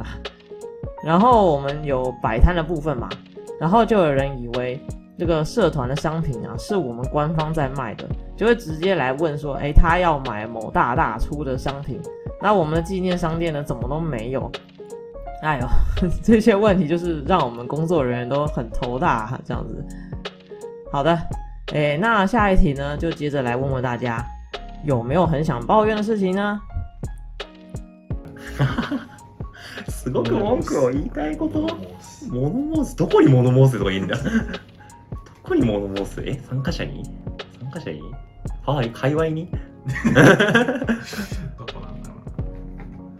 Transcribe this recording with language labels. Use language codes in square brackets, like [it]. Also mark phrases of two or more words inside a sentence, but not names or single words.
[zh] 然后我们有摆摊的部分嘛，然后就有人以为这个社团的商品啊是我们官方在卖的，就会直接来问说，他要买某大出的商品，那我们的纪念商店呢怎么都没有？哎呦，这些问题就是让我们工作人员都很头大这样子。好的，那下一题呢，就接着来问问大家，有没有很想抱怨的事情呢？ [ja] すごく文句を言いたいこと？物申す？どこに物申すとか言うんだ？どこに物申す？参加者に？界隈に？どこなんだろう